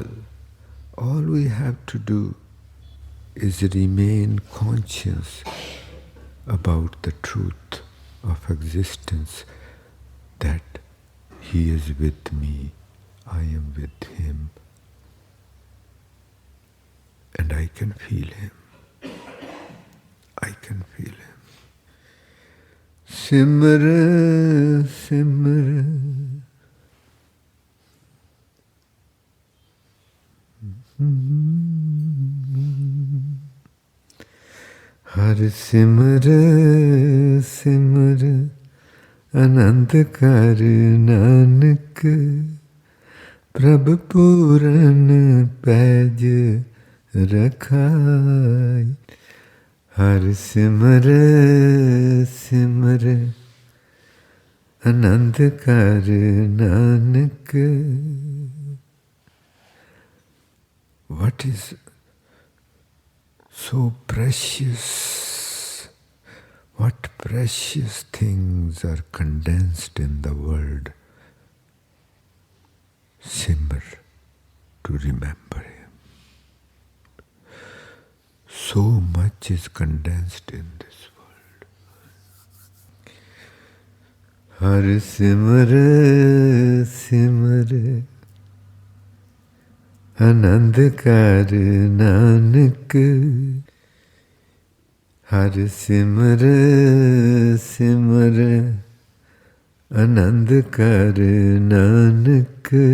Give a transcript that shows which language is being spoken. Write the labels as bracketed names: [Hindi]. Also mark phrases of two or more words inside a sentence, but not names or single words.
[English] All we have to do is remain conscious about the truth of existence, that He is with me, I am with Him, and I can feel Him. I can feel Him. [Punjabi] ਸਿਮਰਾ, ਸਿਮਰਾ. ਹਰਿ ਸਿਮਰਿ ਸਿਮਰਿ ਅਨੰਦੁ ਕਰਿ ਨਾਨਕ ਪ੍ਰਭਿ ਪੂਰਨ ਪਾਜ ਰਖਾਈ. ਹਰਿ ਸਿਮਰਿ ਸਿਮਰਿ ਅਨੰਦੁ ਕਰਿ ਨਾਨਕ. [English] What is so precious? What precious things are condensed in the word Simr, to remember Him. So much is condensed in this world. [Punjabi] ਹਰਿ ਸਿਮਰਿ ਸਿਮਰਿ ਅਨੰਦੁ ਕਰਿ ਨਾਨਕ. ਹਰਿ ਸਿਮਰਿ ਸਿਮਰਿ ਅਨੰਦੁ ਕਰਿ ਨਾਨਕ.